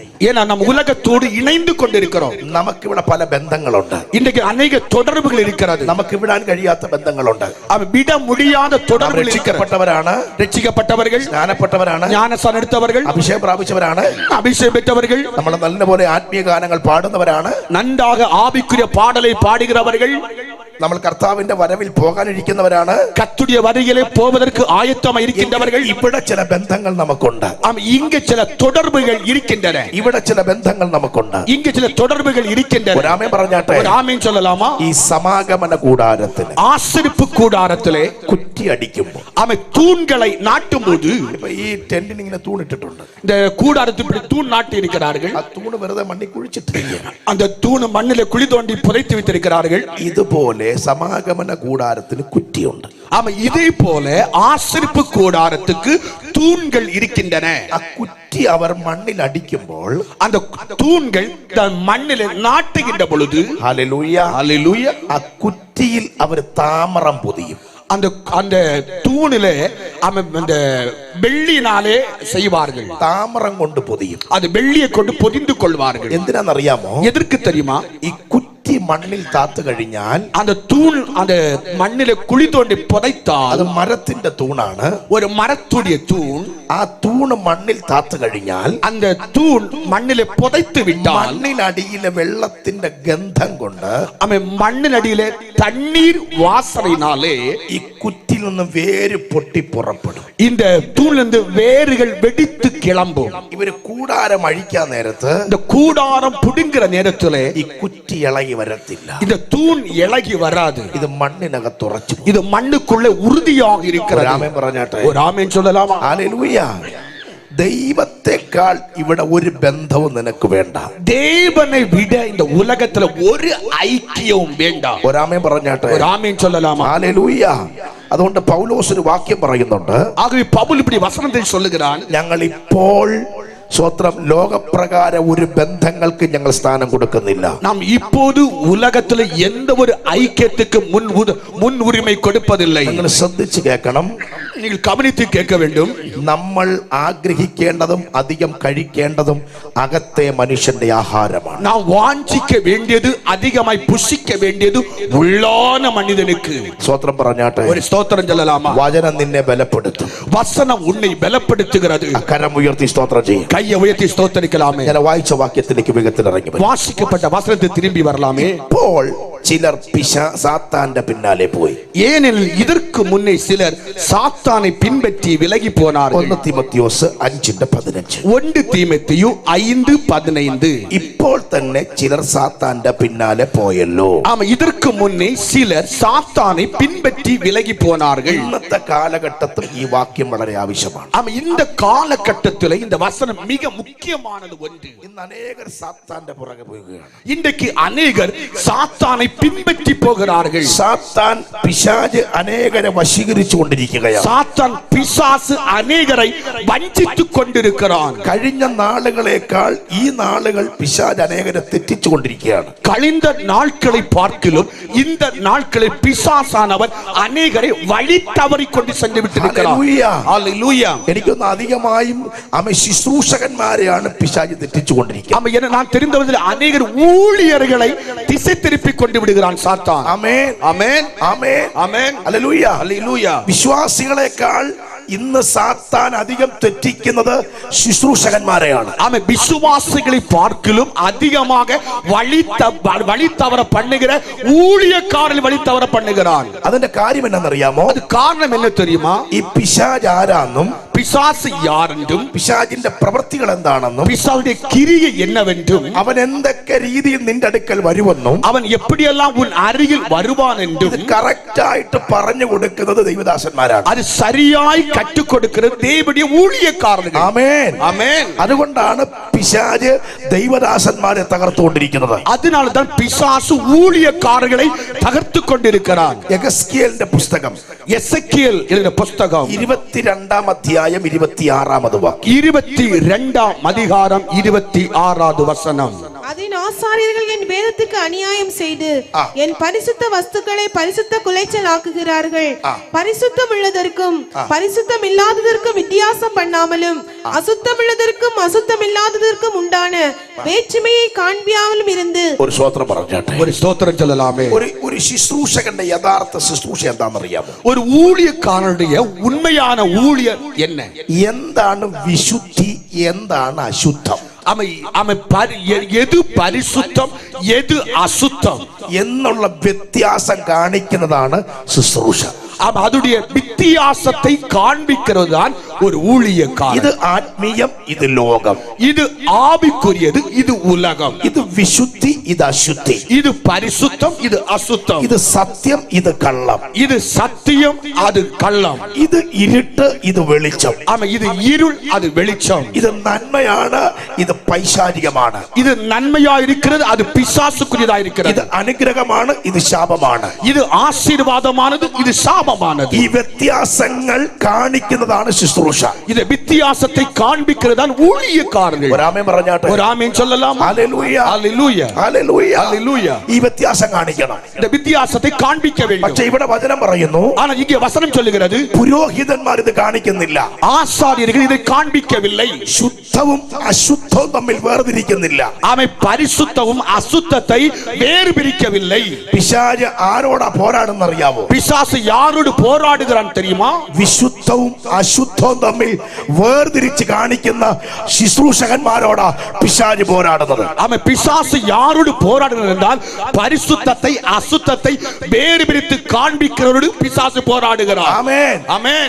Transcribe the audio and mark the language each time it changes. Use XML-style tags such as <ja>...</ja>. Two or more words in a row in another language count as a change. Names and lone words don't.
<ta>ஏன்னா நம்ம உலகத்தோடு இணைந்து கொண்டிருக்கிறோம்.</ta> <ml>നമുക്കിവിടെ പല ബന്ധങ്ങളുണ്ട്.</ml> <ta>இன்றைக்கு அநேக தொடர்புகள் இருக்கிறது.</ta> <ml>നമുക്ക് വിടാൻ കഴിയാത്ത ബന്ധങ്ങളുണ്ട്.</ml> <ta>விட முடியாத தொடர்புகள் இருக்கிறது.</ta> <ml>രക്ഷിക്കപ്പെട്ടവരാണ്,</ml> <ta>രക്ഷിക്കപ്പെട്ടവர்கள்,</ta> <ml>സ്നാനപ്പെട്ടവരാണ്,</ml> <ta>ஞானஸ்நானம் எடுத்தவர்கள்,</ta> <ml>അഭിഷേകം പ്രാപിച്ചവരാണ്,</ml> <ta>அபிஷேகம் பெற்றவர்கள்,</ta> <ml>നമ്മൾ നല്ലപോലെ ആത്മീയ ഗാനങ്ങൾ പാടുന്നവരാണ്,</ml> <ta>நன்றாக ஆவிக்குரிய பாடலை பாடுகிறவர்கள்,</ta> <ml>നമ്മൾ കർത്താവിന്റെ വരവിൽ പോകാനിരിക്കുന്നവരാണ്,</ml> <ta>கர்த்தருடைய வருகையிலே போவதற்கு ஆயத்தமாக இருக்கின்றவர்கள்.</ta> <ml>ഇവിടെ ചില ബന്ധങ്ങൾ നമുക്കുണ്ട്.</ml> <ta>இங்கு சில தொடர்புகள் இருக்கின்றன.</ta> <ml>ഇവിടെ ചില ബന്ധങ്ങൾ നമുക്കുണ്ട്.</ml> <ta>இங்கு சில தொடர்புகள் இருக்கின்றன.</ta> <ml>ഒരു ആമേൻ പറഞ്ഞാട്ടെ.</ml> <ta>ஒரு ആമേൻ சொல்லலாமா?</ta> <ml>ഈ സമാഗമന കൂടാരത്തിന്</ml> <ta>ஆசரிப்பு கூடாரத்திலே</ta> <ml>കുറ്റി അടിക്കുമ്പോൾ</ml> <ta>அவன் தூண்களை நாட்டும் போது,</ta> <ml>ഇപ്പൊ ഈ ടെന്റിന് ഇങ്ങനെ തൂണിട്ടിട്ടുണ്ട്.</ml> <ta>இந்த கூடாரத்தில் இப்படி தூண் நாட்டி இருக்கிறார்கள்.</ta> <ml>ആ തൂണ് വെറുതെ മണ്ണി കുഴിച്ചിട്ടില്ല.</ml> <ta>அந்த தூண் மண்ணிலே குழி தோண்டி புதைத்து வைத்திருக்கிறார்கள்.</ta> <ml>ഇതുപോലെ സമാഗമന കൂടാരത്തിന് കുറ്റിയുണ്ട്.</ml> <ta>ஆமா, இதே போல ஆசரிப்பு கூடாரத்துக்கு தூண்கள் இருக்கின்றன.</ta> <ml>ആ കുറ്റി അവർ മണ്ണിൽ അടിക്കുമ്പോൾ</ml> <ta>அந்த தூண்கள் மண்ணில் நாட்டுகின்ற பொழுது,</ta> <ml>ഹല്ലേലൂയ,</ml> <ta>அல்லேலூயா,</ta> <ml>ആ കുറ്റിയിൽ അവർ താമരം പൊതിയും.</ml> <ta>அந்த அந்த தூணிலே அந்த வெள்ளினாலே செய்வார்கள்.</ta> <ml>താമരം കൊണ്ട് പൊതിയും.</ml> <ta>அது வெள்ளியை கொண்டு பொதிந்து கொள்வார்கள்.</ta> <ml>എന്തിനാണെന്നറിയാമോ?</ml> <ta>எதற்கு தெரியுமா?</ta> <ml>ഈ കുറ്റി മണ്ണിൽ താത്തു കഴിഞ്ഞാൽ</ml> <ta>அந்த தூண் அந்த மண்ணிலே குழி தோண்டி புதைத்தால்,</ta> <ml>അത് മരത്തിന്റെ തൂണാണ്.</ml> <ta>ஒரு மரத்துடைய தூண்,</ta> <ml>ആ തൂണ് മണ്ണിൽ താത്തു കഴിഞ്ഞാൽ</ml> <ta>அந்த தூண் மண்ணிலே புதைத்து விட்டால்,</ta> <ml>മണ്ണിനടിയിലെ വെള്ളത്തിന്റെ ഗന്ധം കൊണ്ട്</ml> <ta>அவன் மண்ணினடியிலே தண்ணீர் வாசனையினாலே</ta> <ml>ഈ കുറ്റിയിൽ നിന്ന് വേര് പൊട്ടി പുറപ്പെടും.</ml> <ta>இந்த தூணிலிருந்து வேர்கள் வெடித்து கிளம்பும்.</ta> <ml>ഇവര് കൂടാരം അഴിക്കാൻ നേരത്ത്</ml> <ta>இந்த கூடாரம் புடுங்குற நேரத்திலே</ta> <ml>ഈ കുറ്റി ഇളകി വരത്തില്ല.</ml> <ta>இந்த தூண் இളகி வராது.</ta> <ml>ഇത് മണ്ണിനകത്ത് ഉറച്ചു.</ml> <ta>இது மண்ணுக்குள்ளே உறுதியாக இருக்கிறது.</ta> <ml>ആമേൻ പറഞ്ഞാട്ടെ.</ml> <ta>ஒரு ஆமென் சொல்லலாமா?</ta> <ml>ഹല്ലേലൂയ. ദൈവത്തെക്കാൾ ഇവിടെ ഒരു ബന്ധവും നിനക്ക് വേണ്ട.</ml> <ta>தேவனை விட இந்த உலகத்துல ஒரு ஐக்கியവും வேண்டாம்.</ta> <ml>ഒരാമേൻ പറഞ്ഞാട്ടെ.</ml> <ta>ஒரு ஆமென் சொல்லலாமா?</ta> <ml>ഹല്ലേലൂയ. അതുകൊണ്ട് പൗലോസ് ഒരു വാക്യം പറയുന്നുണ്ട്.</ml> <ta>ஆகவே பவுல் இப்படி வசனத்தை சொல்லுகிறான்,</ta> <ml>ഞങ്ങൾ ഇപ്പോൾ സ്വത്രം ലോകപ്രകാരം ഒരു ബന്ധങ്ങൾക്ക് ഞങ്ങൾ സ്ഥാനം കൊടുക്കുന്നില്ല.</ml> <ta>நாம் இப்போது உலகத்துல எந்த ஒரு ஐக்கியத்துக்கு முன் உரிமை கொடுப்பதில்லை.</ta> <ml>നിങ്ങൾ ശ്രദ്ധിച്ച് കേൾക്കണം.</ml> <ta>நீங்கள் கவனித்து கேட்க வேண்டும்.</ta> <ml>നമ്മൾ ആഗ്രഹിക്കേണ്ടതും അധികം കഴിക്കേണ്ടതും അകത്തെ മനുഷ്യന്റെ ആഹാരമാണ്.</ml> <ta>நாம் வாஞ்சிக்க வேண்டியது, அதிகமாய் புசிக்க வேண்டியது உள்ளான மனிதனுக்கு.</ta> <ml>സ്വത്രം പറഞ്ഞാട്ടെ.</ml> <ta>ஒரு ஸ்தோத்திரம் சொல்லலாமா?</ta> <ml>വചനം നിന്നെ ബലപ്പെടുത്തും.</ml> <ta>வசனம் உன்னை பலப்படுத்துகிறது.</ta> <ml>കരം ഉയർത്തി സ്തോത്രം ചെയ്യും.</ml> <ta>கையை உயர்த்தி ஸ்தோத்தரிக்கலாமே.</ta> <ml>ഞാൻ വായിച്ച വാക്യത്തിലേക്ക് വേഗത്തിൽ ഇറങ്ങി വരും.</ml> <ta>வாசிக்கப்பட்ட வசனத்தை திரும்பி வரலாமே.</ta> <ml>ഇപ്പോൾ ചിലർ സാത്താന്റെ പിന്നാലെ പോയി.</ml> <ta>ஏனெனில் இதற்கு முன்னே சிலர் சாத்தானை பின்பற்றி விலகி போனார்கள்.</ta> <ml>1 തീമോഥെയോസ് 5:15.</ml> <ta>1 தீமோத்தேயு 5:15.</ta> <ml>ഇപ്പോൾ തന്നെ ചിലർ സാത്താന്റെ പിന്നാലെ പോയല്ലോ.</ml> <ta>ஆமா, இதற்கு முன்னே சிலர் சாத்தானை பின்பற்றி விலகி போனார்கள்.</ta> <ml>ഇന്നത്തെ കാലഘട്ടത്തിൽ ഈ വാക്യം വളരെ ആവശ്യമാണ്.</ml> <ta>ஆமா, இந்த காலகட்டத்தில் இந்த வசனம் மிக முக்கியமானது ஒன்று.</ta> <ml>ഇന്ന് അനേകർ സാത്താന്റെ പുറകെ പോവുകയാണ്.</ml> <ta>இன்றைக்கு அநேகர் சாத்தானை பின்பற்றி போகிறார்கள்.</ta> <ml>സാത്താൻ പിശാച് അനേകരെ വശീകരിച്ചു കൊണ്ടിരിക്കുകയാണ്.</ml> <ta>சாத்தான் பிசாசு அநேகரை வஞ்சித்துக் கொண்டிருக்கிறான்.</ta> <ml>കഴിഞ്ഞ നാളുകളേക്കാൾ ഈ നാളുകൾ പിശാച് അനേകരെ തെറ്റിച്ചു കൊണ്ടിരിക്കുകയാണ്.</ml> <ta>கழிந்த நாட்களை பார்க்கிலும் இந்த நாட்களில் பிசாசானவன் அநேகரை வழி தவறி கொண்டு சென்று விட்டிருக்கிறான். ஹல்லேலூயா.</ta> <ml>എനിക്കൊന്ന് അധികമായും ശുശ്രൂഷകന്മാരെയാണ് പിശാച് തെറ്റിച്ചു കൊണ്ടിരിക്കുന്നത്.</ml> <ta>நான் தெரிந்தவர்கள் அநேகர் ஊழியர்களை திசை திருப்பி கொண்டு விடுகிறான் சாத்தான்.</ta> <ml>ആമേൻ ആമേൻ ആമേൻ ആമേൻ ഹല്ലേലൂയ ഹല്ലേലൂയ. വിശ്വാസികളെക്കാൾ ഇന്ന് സാത്താൻ അധികം തെറ്റിക്കുന്നത് ശുശ്രൂഷകന്മാരെയാണ്.</ml> <ta>ஆமென். விசுவாசிகளை பார்க்கிலும் அதிகமாக வழி தவற பண்ணுகிற ஊழியக்காரர்கள் வழி தவற பண்ணுகிறான்.</ta> <ml>അതിന്റെ കാര്യം എന്നറിയാമോ?</ml> <ta>அது காரணம் என்ன தெரியுமா?</ta> <ml>ഈ പിശാച് ആരാന്നും</ml> <ta>பிசாசு யாரென்றும்</ta> <ml>പിശാചിന്റെ പ്രവൃത്തികൾ എന്താണെന്നും</ml> <ta>பிசாசுடைய கிரியை என்னவென்றும்</ta> <ml>അവൻ എന്തൊക്കെ രീതിയിൽ നിന്റെ അടുക്കൽ വരുമെന്നും</ml> <ta>அவன் எப்படியெல்லாம் உன் அருகில் வருவான் என்றும்</ta> <ml>ഇത് കറക്റ്റ് ആയിട്ട് പറഞ്ഞു കൊടുക്കുന്നത് ദൈവദാസന്മാരാണ്.</ml> <ta>அது சரியாய் கற்றுக் கொடுக்கிறது தேவனுடைய ஊழியக்காரர்கள்.</ta> <ml>ആമേൻ</ml> <ta>ஆமென்.</ta> <ml>അതുകൊണ്ടാണ് പിശാച് ദൈവദാസന്മാരെ തകർത്തുകൊണ്ടിരിക്കുന്നത്.</ml> <ta>அதனால தான் பிசாசு ஊழியக்காரர்களை தகர்த்து கொண்டிருக்கிறான்.</ta> <ml>യെഹെസ്കേലിന്റെ പുസ്തകം</ml> <ta>எசேக்கியேல் எழுதின புத்தகம்</ta> <ml>22-ാം അധ്യായം 26-ാമത് വാക്യം.</ml> <ta>22-ஆம் அதிகாரம் 26வது வசனம். அதன் ஆசாரியர்கள் என் வேதத்துக்கு அநியாயம் செய்து என் பரிசுத்த வஸ்துக்களை பரிசுத்த குலைச்சல் ஆக்குகிறார்கள். பரிசுத்தம் உள்ளதற்கும் பரிசுத்தம் இல்லாததற்கும் வித்தியாசம் பண்ணாமலும் அசுத்தம் உள்ளதற்கும் அசுத்தம் இல்லாததற்கும் உண்டான வேற்றுமையை காண்பியாமலும் இருந்து</ta> <ml>ഒരു സ്തോത്രം പറഞ്ഞാട്ടെ.</ml> <ta>ஒரு ஸ்தோத்திரம் சொல்லலாமே.</ta> <ml>ഒരു ശുശ്രൂഷകന്റെ യഥാർത്ഥ ശുശ്രൂഷ എന്താണെന്നറിയാമോ?</ml> <ta>ஒரு ஊழியக்காரனுடைய உண்மையான ஊழியர் என்ன?</ta> <ml>എന്താണ് വിശുദ്ധി, എന്താണ് അശുദ്ധം</ml> <ta>எது பரிசுத்தம் எது அசுத்தம்</ta> <ml>എന്നുള്ള വ്യത്യാസം കാണിക്കുന്നതാണ് ശുശ്രൂഷ.</ml> <ta>அதுடைய வித்தியாசத்தை காண்பிக்கிறது தான் ஒரு ஊழியக்காரன்.</ta> <ml>ഇത് ആത്മീയം, ഇത് ലോകം.</ml> <ta>இது ஆவிக்குரியது, இது உலகம்.</ta> <ml>ഇത് വിശുദ്ധി, ഇത് അശുദ്ധി.</ml> <ta>இது பரிசுத்தம், இது அசுத்தம்.</ta> <ml>ഇത് സത്യം, ഇത് കള്ളം.</ml> <ta>இது சத்தியம், அது கள்ளம்.</ta> <ml>ഇത് ഇരുട്ട്, ഇത് വെളിച്ചം.</ml> <ta>இது இருள், அது வெளிச்சம்.</ta> <ml>ഇത് നന്മയാണ്, ഇത് പൈശാചികമാണ്.</ml> <ta>இது நன்மையா இருக்கிறது, அது பிசாசுக்குரியதா இருக்கிறது.</ta> <ml>ഇത് അനുഗ്രഹമാണ്, ഇത് ശാപമാണ്.</ml> <ta>இது ஆசீர்வாதமானது, இது சாபமானது.</ta> <ml>ഈ വ്യത്യാസങ്ങൾ കാണിക്കുന്നതാണ് ശുശ്രൂഷ.</ml> <ta>இது வித்தியாசத்தை காண்பிக்கிறது தான் ஊழியக்காரர்கள்.</ta> <ml>ഒരു ആമേൻ പറഞ്ഞാട്ടെ.</ml> <ta>ஒரு ஆமென் சொல்லலாம்.</ta> <ml>ഹല്ലേലൂയ ഹല്ലേലൂയ ഹല്ലേലൂയ ഹല്ലേലൂയ. ഈ വ്യത്യാസം കാണിക്കണം.</ml> <ta>இந்த வித்தியாசத்தை காண்பிக்க வேண்டும்.</ta> <ml>പക്ഷേ ഇവിടെ വചനം പറയുന്നു,</ml> <ta>ஆனா இங்கே வசனம் சொல்லுகிறது</ta> <ml>പുരോഹിതന്മാർ ഇത് കാണിക്കുന്നില്ല.</ml> <ta>ஆசாரியர்கள் இதை காண்பிக்கவில்லை.</ta> <ml>ശുദ്ധവും അശുദ്ധവും തമ്മിൽ വേർതിരിക്കുന്നില്ല.</ml> <ta>பரிசுத்தமும் அசுத்தத்தை வேறு பிரிக்கவில்லை.</ta> <ml>പിശാച് ആരോടാ പോരാടുന്നറിയാമോ?</ml> <ta>பிசாசு யாரோடு போராடுகிறான் தெரியுமா?</ta> <ml>വിശുദ്ധവും അശുദ്ധവും തമ്മിൽ വേർതിരിച്ച് കാണിക്കുന്ന ശുശ്രൂഷകന്മാരോടാ പിശാച് പോരാടുന്നത്.</ml> <ta>பிசாசு யாரோடு போராடுகிறது என்றால் பரிசுத்தத்தை அசுத்தத்தை வேறு பிரித்து காண்பிக்கிறவரோடு பிசாசு போராடுகிறார்.</ta> <ml>ആമേൻ</ml> <ta>ஆமென்.</ta>